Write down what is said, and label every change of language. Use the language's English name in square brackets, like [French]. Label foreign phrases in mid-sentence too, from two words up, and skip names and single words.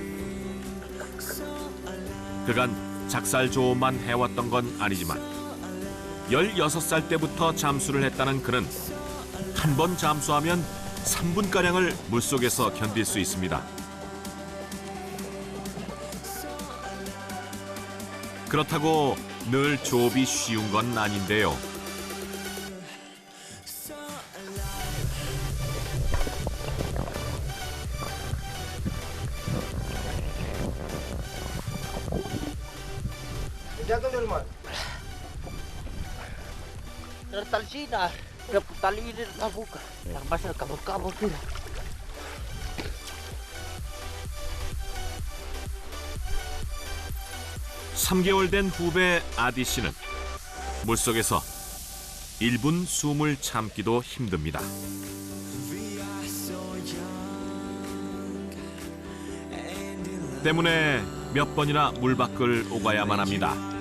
[Korean] 그간 작살 조업만 해왔던 건 아니지만 16살 때부터 잠수를 했다는 그는 한 번 잠수하면 3분가량을 물속에서 견딜 수 있습니다. 그렇다고 늘 조업이 쉬운 건 아닌데요. [Indonesian] Jatuh dari mana? Dari tali sini, tali ini terbuka. Yang pasal kabur-kabur tidak. [Korean] 삼 3개월 된 후배 아디 씨는 물속에서 1분 숨을 참기도 힘듭니다. 때문에 몇 번이나 물 밖을 오가야만 합니다.